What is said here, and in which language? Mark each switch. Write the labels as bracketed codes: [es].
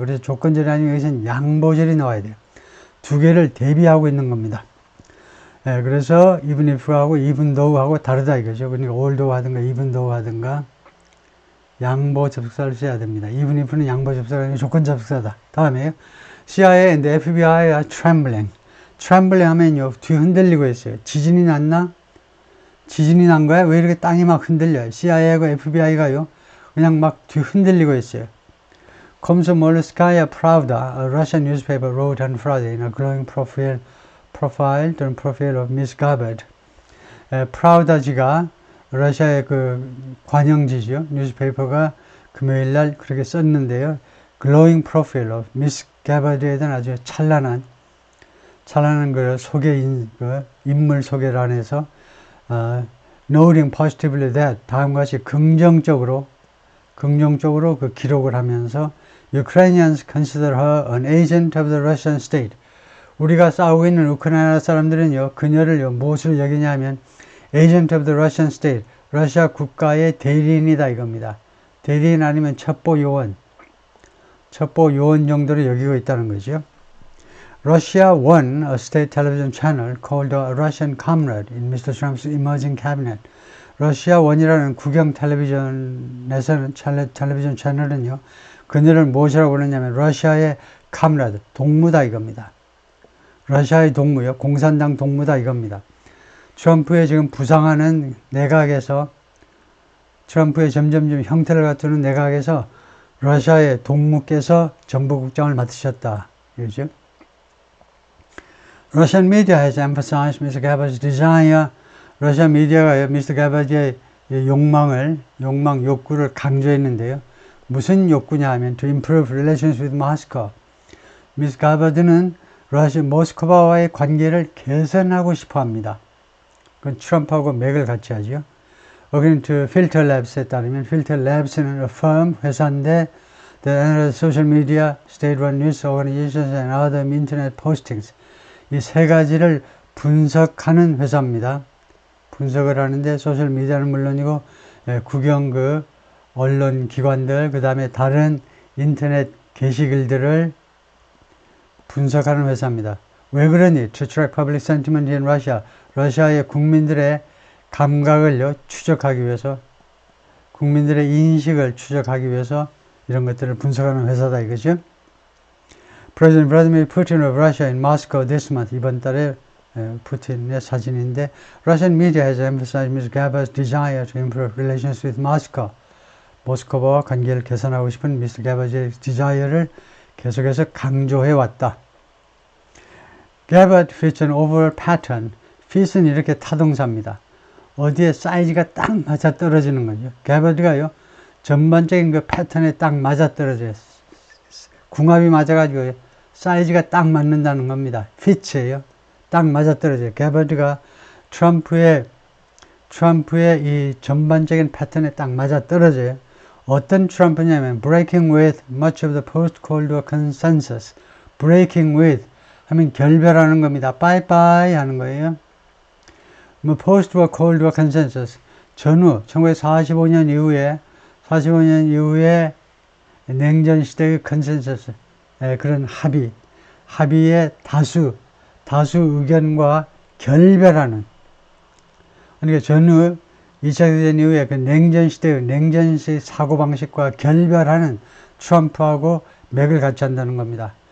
[ko] 그래서 조건절이 아니면 여기서는 양보절이 나와야 돼요. 두 개를 대비하고 있는 겁니다. 그래서 even if하고 even though하고 다르다 이거죠. 그러니까 although 하든가 even though 하든가 양보 접속사를 써야 됩니다. even if는 양보 접속사가 아니라 조건 접속사다. 다음에요. [en] CIA and FBI are trembling. [ko] trembling 하면요, 뒤 흔들리고 있어요. 지진이 났나? 지진이 난 거야? 왜 이렇게 땅이 막 흔들려요? CIA하고 FBI가요, 그냥 막 뒤 흔들리고 있어요. [en] Komsomolskaya Pravda, a Russian newspaper, wrote on Friday in a glowing profile of Miss Gabbard. [ko] 프라우다지가 러시아의 그 관영지죠. 뉴스페이퍼가 금요일 날 그렇게 썼는데요. [en] glowing profile of Miss Gabbard [ko] 에 대한 아주 찬란한 그 인물 소개를 안에서 [en] noting positively that [ko] 다음과 같이 긍정적으로 그 기록을 하면서 [en] Ukrainians consider her an agent of the Russian state. [ko] 우리가 싸우고 있는 우크라이나 사람들은요, 그녀를 무엇으로 여기냐 하면 [en] agent of the Russian state, [ko] 러시아 국가의 대리인이다 이겁니다. 대리인 아니면 첩보요원 정도로 여기고 있다는 거죠. [en] Russia won a state television channel called a Russian comrade in Mr. Trump's emerging cabinet. [ko] 러시아 원이라는 국영 텔레비전에서는 텔레비전 채널은요, 그녀를 무엇이라고 그러냐면 러시아의 comrade, 동무다 이겁니다. 러시아의 동무요, 공산당 동무다 이겁니다. 트럼프의 지금 부상하는 내각에서, 트럼프의 점점점 형태를 갖추는 내각에서 러시아의 동무께서 정보국장을 맡으셨다. 그렇죠? [en] Russian media has emphasized Mr. Gabbard's desire. [ko] 러시아 미디어가 미스터 가바드의 욕구를 강조했는데요. 무슨 욕구냐 하면 [en] to improve relations with Moscow. [ko] 미스 가바드는 모스크바와의 관계를 개선하고 싶어 합니다. 그건 트럼프하고 맥을 같이 하죠. [en] According to Filter Labs [ko] 에 따르면 [en] Filter Labs는 a firm, [ko] 회사인데 [en] that analyzes social media, state-run news organizations and other internet postings. [ko] 이 세 가지를 분석하는 회사입니다. 분석을 하는데 소셜미디어는 물론이고 국영 언론 기관들, 그 다음에 다른 인터넷 게시글들을 분석하는 회사입니다. 왜 그러니? [en] To track public sentiment in Russia. [ko] 러시아의 국민들의 감각을요, 추적하기 위해서, 국민들의 인식을 추적하기 위해서 이런 것들을 분석하는 회사다 이거죠. [en] President Vladimir Putin of Russia in Moscow this month. [ko] 이번 달에 푸틴의 사진인데 [en] Russian media has emphasized Mr. Gaba's desire to improve relations with Moscow. [ko] 모스크바와 관계를 개선하고 싶은 미스터 가바의 디자이어를 계속해서 강조해왔다. [en] Gaba fits an overall pattern. [ko] fit은 이렇게 타동사입니다. 어디에 사이즈가 딱 맞아 떨어지는 거죠. 가바드가요, 전반적인 그 패턴에 딱 맞아 떨어져요. 궁합이 맞아가지고 사이즈가 딱 맞는다는 겁니다. fit예요. 딱 맞아 떨어져요. 가바드가 트럼프의 이 전반적인 패턴에 딱 맞아 떨어져요. 어떤 트럼프냐면 [en] breaking with much of the post-Cold War consensus. [ko] breaking with 하면 결별하는 겁니다. 빠이빠이 하는 거예요. 뭐 [en] post-war Cold War consensus [ko] 전후 1945년 이후에 냉전 시대의 컨센서스 그런 합의의 다수 의견과 결별하는, 그러니까 전후 2차 대전 이후에 그 냉전 시대의 사고방식과 결별하는 트럼프하고 맥을 같이 한다는 겁니다.